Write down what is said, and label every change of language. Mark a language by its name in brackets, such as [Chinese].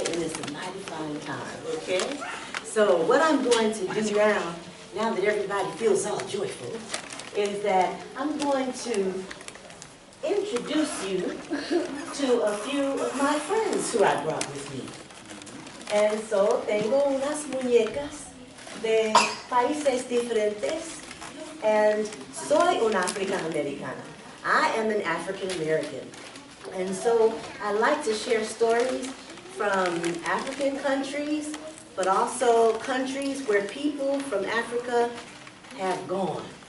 [English] And it's a mighty fine time, okay? So what I'm going to do now that everybody feels all joyful, is that I'm going to introduce you to a few of my friends who I brought with me. And so [Spanish] tengo unas muñecas de países diferentes, and soy una African-Americana. [English] I am an African-American. And so I like to share stories from African countries, but also countries where people from Africa have gone.